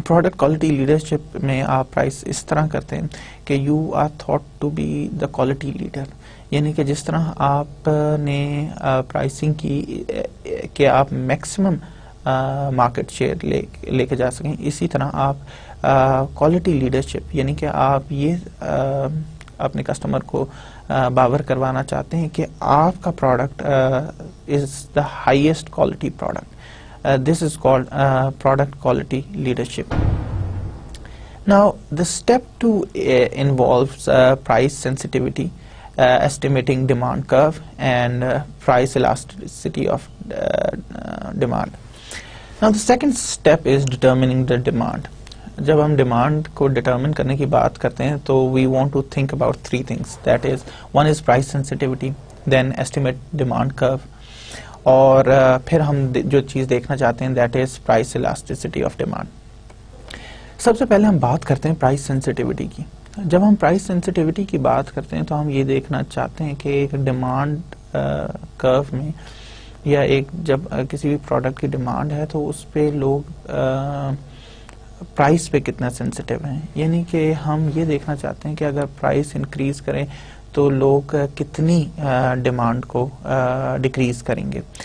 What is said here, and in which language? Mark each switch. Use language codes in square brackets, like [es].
[ur] Product quality leadership میں آپ price اس طرح کرتے ہیں کہ [en] you are thought to be the quality leader, [ur] یعنی کہ جس طرح آپ نے پرائسنگ کی کہ آپ میکسیمم مارکیٹ شیئر لے کے جا سکیں، اسی طرح آپ کوالٹی لیڈرشپ یعنی کہ آپ یہ اپنے کسٹمر کو باور کروانا چاہتے ہیں کہ آپ کا product [en] Is the highest quality product. This is called product quality leadership. Now, the step 2 involves price sensitivity, estimating demand curve, and price elasticity of demand. Now, the second step is determining the demand. [ur] جب ہم demand کو determine کرنے کی بات کرتے ہیں تو [en] We want to think about 3 things. That is, one is price sensitivity, then estimate demand curve, [ur] اور پھر ہم جو چیز دیکھنا چاہتے ہیں [en] That is price elasticity of demand. [ur] سب سے پہلے ہم بات کرتے ہیں پرائس سینسٹیوٹی کی. جب ہم پرائس سینسٹیوٹی کی بات کرتے ہیں تو ہم یہ دیکھنا چاہتے ہیں کہ ایک ڈیمانڈ کرو میں یا ایک جب کسی بھی پروڈکٹ کی ڈیمانڈ ہے تو اس پہ لوگ پرائس پہ کتنا سینسٹیو ہیں، یعنی کہ ہم یہ دیکھنا چاہتے ہیں کہ اگر پرائس انکریز کریں تو لوگ کتنی ڈیمانڈ کو ڈیکریز کریں گے.